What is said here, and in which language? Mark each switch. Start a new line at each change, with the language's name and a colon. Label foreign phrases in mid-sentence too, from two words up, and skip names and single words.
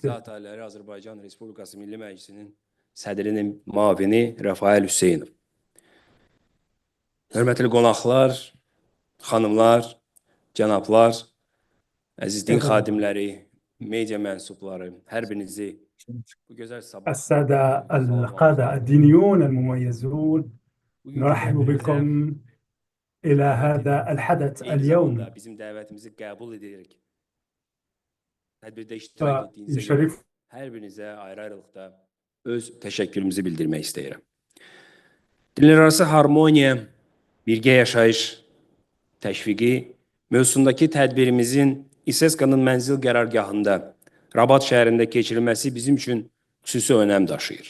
Azerbaijani: Zat əlləri Azərbaycan Respublikası Milli Məclisinin sədrinin müavini Rafael Hüseynov. Hörmətli qonaqlar, xanımlar, cənablar, əziz din xadimləri, media mənsubları, hər birinizi bu gözəl sabah
Arabic: السادة القادة الدينيون المميزون، نرحب بكم إلى هذا الحدث اليوم.
Azerbaijani: bizim dəvətimizi qəbul edərək tədbirdə iştirak etdiyinizə
Arabic: يشرف
Azerbaijani: hər birinizə ayrı-ayrılıqda öz təşəkkürümüzü bildirmək istəyirəm. Dinlərarası harmoniya, birgə yaşayış təşviqi mövzusundakı tədbirimizin ICESCO-nun mənzil qərargahında Rabat şəhərində keçirilməsi bizim üçün xüsusi önəm daşıyır.